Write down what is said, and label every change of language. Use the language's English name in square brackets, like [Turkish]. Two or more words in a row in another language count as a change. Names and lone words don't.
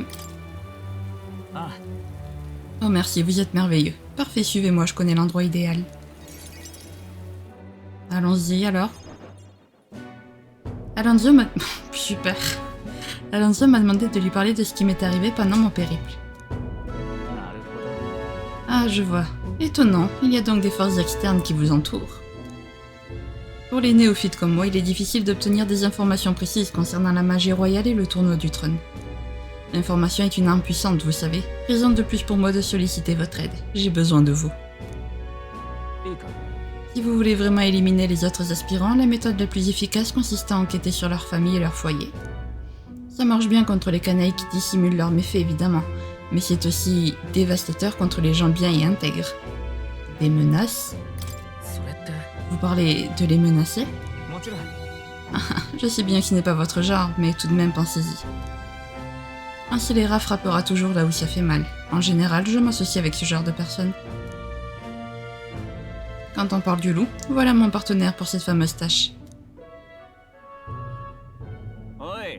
[French] あ Oh merci, vous êtes merveilleux. Parfait, suivez-moi, je connais l'endroit idéal. Allons-y alors. Alonso m'a... Super. Alonso m'a demandé de lui parler de ce qui m'est arrivé pendant mon périple. [Japanese] なるほど [French] Ah, je vois. Étonnant, il y a donc des forces externes qui vous entourent. Pour les néophytes comme moi, il est difficile d'obtenir des informations précises concernant la magie royale et le tournoi du trône. L'information est une arme puissante, vous savez. Raison de plus pour moi de solliciter votre aide. J'ai besoin de vous. [Japanese] いいか [French] Si vous voulez vraiment éliminer les autres aspirants, la méthode la plus efficace consiste à enquêter sur leur famille et leur foyer. Ça marche bien contre les canailles qui dissimulent leurs méfaits, évidemment, mais c'est aussi dévastateur contre les gens bien et intègres. Des menaces? [Japanese] それって [French] Vous parlez de les menacer? [Japanese] もちろん [French] Je sais bien que ce n'est pas votre genre, mais tout de même pensez-y. Un scélérat frappera toujours là où ça fait mal. En général, je m'associe avec ce genre de personnes. Quand on parle du loup, voilà mon partenaire pour cette fameuse tâche. [Japanese] おい